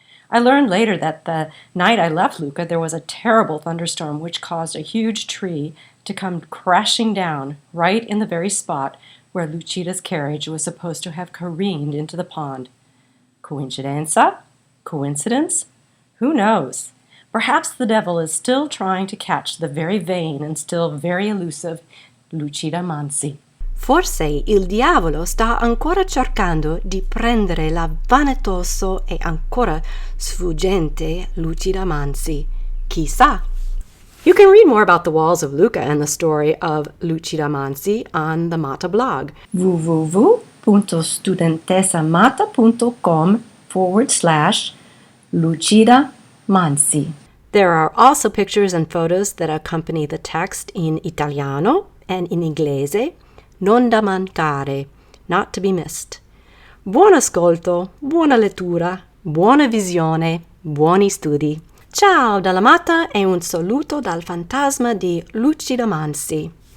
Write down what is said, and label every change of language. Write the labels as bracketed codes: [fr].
[en] I learned later that the night I left Lucca, there was a terrible thunderstorm which caused a huge tree to come crashing down right in the very spot where Lucida's carriage was supposed to have careened into the pond. Coincidenza? Coincidence? Who knows? Perhaps the devil is still trying to catch the very vain and still very elusive Lucida Mansi. [it] Forse il diavolo sta ancora cercando di prendere la vanitoso e ancora sfuggente Lucida Mansi. Chissà. [en] You can read more about the walls of Lucca and the story of Lucida Mansi on the Matta blog, www.studentessamatta.com/Lucida Mansi. There are also pictures and photos that accompany the text in Italiano and in Inglese, [it] non da mancare, [en] not to be missed. [it] Buon ascolto, buona lettura, buona visione, buoni studi. Ciao dalla Matta e un saluto dal fantasma di Lucida Mansi.